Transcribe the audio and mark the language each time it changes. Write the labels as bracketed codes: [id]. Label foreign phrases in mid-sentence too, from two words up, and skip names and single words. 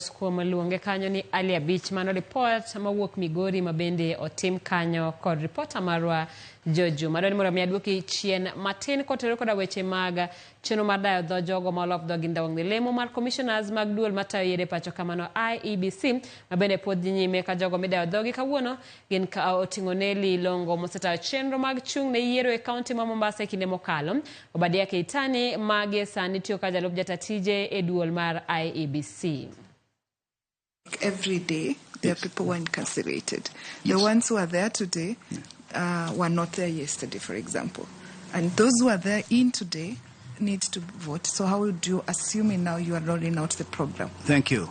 [luo] Kuom luonge kanyo ni Ali Abich mano report mawuok Migori mabende otim kanyo kod reporter marwa Joju madoni moro mi aduoki chien matin kotero koda weche mag cheno mar dayo dho jogo molok dho ginda wang' lemo mar komishonas mag duol matayo yede pacho kamano IEBC mabende pod nyime ka jogo midayo dhogi kawuono gin ka oting'o Neli Longo mosetayo chenro mag chung' ne yiero e kaunti ma Mombasa e kinde mokalo. Obadia Keitani mage sani tiyo ka jalup jatatije e duol mar IEBC. [en] Every day, there are people who are incarcerated. The ones who are there today were not there yesterday, for example. And those who are there in today need to vote. So how would you, assuming now you are rolling out the program? Thank you.